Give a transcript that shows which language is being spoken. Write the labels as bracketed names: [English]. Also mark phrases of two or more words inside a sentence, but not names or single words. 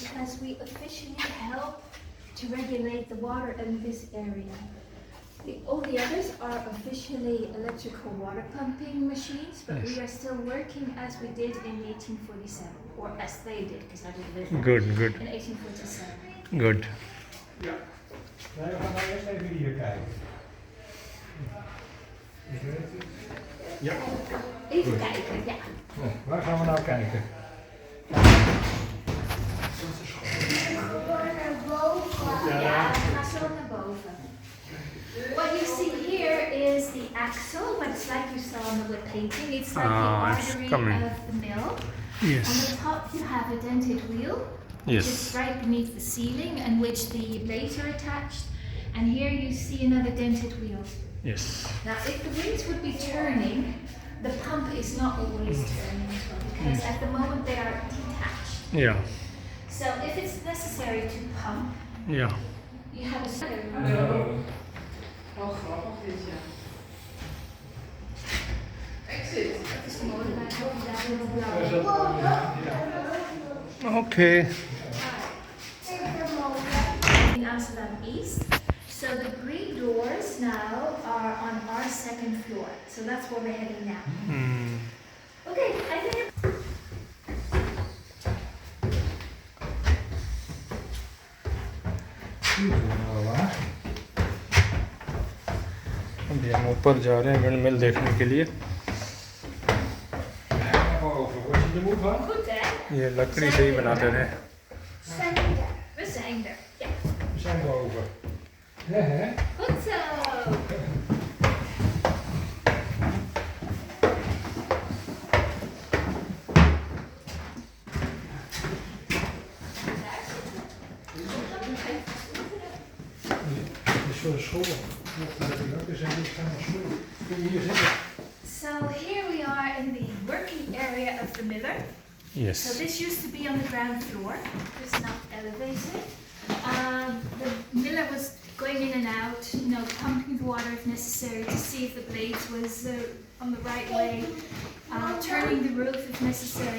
[English] because we officially help to regulate the water in this area. All the others are officially electrical water pumping machines, but we Yes. are still working as we did in 1847, or as they did, because I didn't live there, Good. in 1847. Good. [Dutch] Nee, we gaan nou eerst even hier kijken. Ja. Even kijken, ja. Waar gaan we nou kijken? Ja, ga zo naar boven. [English] What you see here is the axle, but it's like you saw on the wood painting. It's like the It's artery coming. of the mill. Yes. On the top you have a dented wheel, which is Yes. right beneath the ceiling and which the blades are attached. And here you see another dented wheel. Yes. Now if the wheels would be turning, the pump is not always turning as well, because at the moment they are detached. Yeah. So if it's necessary to pump, Yeah. you have a spare. [Dutch] Wel grappig dit, ja. Exit. Dat is mooi, maar ik hoop dat het blauw. [English] Okay. In Amsterdam East. So the green doors now are on our second floor. So that's where we're heading now. Okay, I think [Hindi] अभी हम ऊपर जा रहे हैं विंडमिल देखने के लिए. [Dutch] Word je er moe van? goed hè? [Hindi] ये लकड़ी से ही बनाते थे. [Dutch] We zijn er. Ja. We zijn boven. Ja, hè? Goed zo. Het is voor de school. We zijn niet gaan naar school. Kun je hier zitten? [English] So here we are in the working area of the miller. So Yes. this used to be on the ground floor. It's not elevated. The miller was going in and out, pumping the water if necessary to see if the blades was on the right way, turning the roof if necessary.